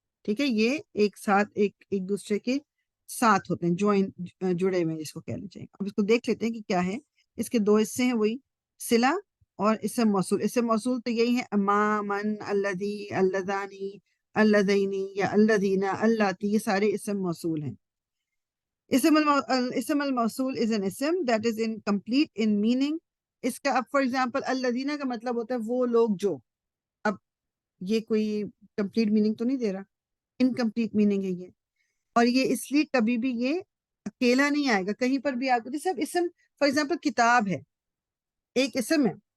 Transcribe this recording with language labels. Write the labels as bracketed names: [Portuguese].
[Urdu] ٹھیک ہے, یہ ایک ساتھ ایک دوسرے کے ساتھ ہوتے ہیں, جڑے ہوئے جس کو کہنا چاہیے. اب اس کو دیکھ لیتے ہیں کہ کیا ہے. اس کے دو حصے ہیں, وہی صلہ اور اسم موصول. اسم موصول تو یہی ہے ما, من, الذی, اللذانی, اللذینی یا الذین, اللاتی, یہ سارے اسم موصول ہیں. [English] اسم الموصول is an اسم that is incomplete in meaning. [Urdu] اس کا اب [English] for example [Urdu] الذین کا مطلب ہوتا ہے وہ لوگ جو. اب یہ کوئی کمپلیٹ میننگ تو نہیں دے رہا, انکمپلیٹ میننگ ہے یہ. اور یہ اس لیے کبھی بھی یہ اکیلا نہیں آئے گا, کہیں پر بھی آپ کو جیسے اسم [English] for example [Urdu] کتاب ہے, ایک اسم ہے.